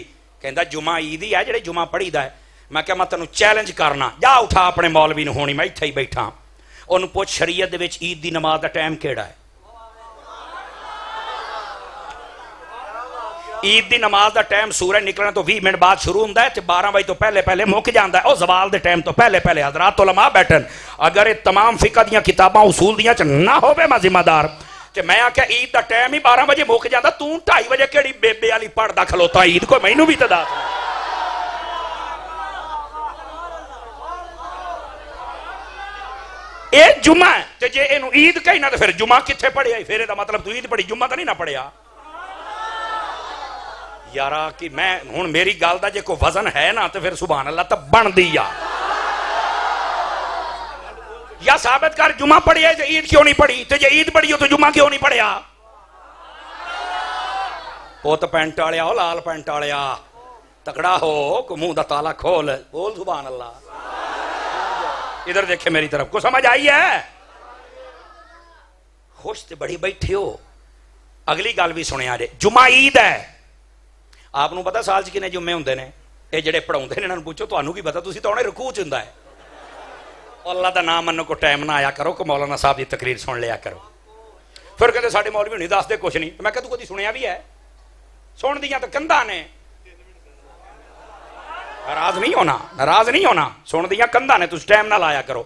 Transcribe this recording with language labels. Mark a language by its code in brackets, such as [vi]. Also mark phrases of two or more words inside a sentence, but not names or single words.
[pa] کہندا جمعہ عید ہی ہے جڑے جمعہ پڑھی دا ہے۔ میں کہا میں تینوں چیلنج کرنا، جا اٹھا اپنے مولوی نوں، ہونی میں ایتھے ہی بیٹھا، انہوں پوچھ شریعت دے وچ عید دی نماز دا ٹائم کیڑا ہے؟ عید دی نماز دا ٹائم سورج نکلنے تو 20 منٹ بعد شروع ہوندا ہے تے 12 بجے تو پہلے مک جاندا ہے، او زوال دے ٹائم تو پہلے حضرات علماء بیٹھن، اگر یہ تمام فقہ دیاں کتاباں اصول دیاں چ نہ ہوے میں ذمہ دار تے میں آکھیا عید دا ٹائم ہی 12 بجے مک جاندا، تو 2:30 بجے کیڑی بےبے والی پڑھدا کھلوتا عید کو، مینوں بھی تے دس۔ اے جمعہ تے جے اینوں عید کہی نہ تے پھر جمعہ کتھے پڑھیا؟ پھر دا مطلب تو عید پڑھی، جمعہ تو نہیں نہ پڑھیا یارا۔ کہ میں ہن میری گل دا جے کوئی وزن ہے نا تے پھر سبحان اللہ تے بن دی یا ثابت کر جمعہ پڑھی ہے تے عید کیوں نہیں پڑھی، تے جے عید پڑھی ہو تو جمعہ کیوں نہیں پڑھیا؟ پوت پینٹ والیا ہو، لال پینٹ والیا تکڑا ہو، کو منہ دا تالا کھول، بول سبحان اللہ۔ ادھر دیکھے میری طرف، کو سمجھ آئی ہے؟ خوش تے بڑی بیٹھے ہو، اگلی گل بھی سنیا جے، جمعہ عید ہے، آپ کو پتا سال 'ਚ ਕਿੰਨੇ ਜੁਮੇ ਹੁੰਦੇ ਨੇ? ਇਹ ਜਿਹੜੇ ਪੜਾਉਂਦੇ ਨੇ ਇਹਨਾਂ ਨੂੰ ਪੁੱਛੋ, ਤੁਹਾਨੂੰ ਕੀ ਪਤਾ? ਤੁਸੀਂ ਤਾਂ ਉਹਨੇ ਰਕੂਅ 'ਚ ਹੁੰਦਾ ਹੈ। ਅੱਲਾ ਦਾ ਨਾਮ ਮੰਨੋ, ਕੋ ਟਾਈਮ ਨਾ ਆਇਆ ਕਰੋ, ਕੋ ਮੌਲਾਨਾ ਸਾਹਿਬ ਦੀ ਤਕਰੀਰ ਸੁਣ ਲਿਆ ਕਰੋ। ਫਿਰ ਕਹਿੰਦੇ ਸਾਡੇ ਮੌਲਵੀ ਨਹੀਂ ਦੱਸਦੇ ਕੁਛ ਨਹੀਂ। ਮੈਂ ਕਿਹਾ ਤੂੰ ਕਦੀ ਸੁਣਿਆ ਵੀ ਹੈ? ਸੁਣਦੀਆਂ ਤਾਂ ਕੰਧਾਂ ਨੇ। ਨਾਰਾਜ਼ ਨਹੀਂ ਹੋਣਾ, ਨਾਰਾਜ਼ ਨਹੀਂ ਹੋਣਾ, ਸੁਣਦੀਆਂ ਕੰਧਾਂ ਨੇ, ਤੁਸੀਂ ਟਾਈਮ ਨਾਲ ਆਇਆ ਕਰੋ।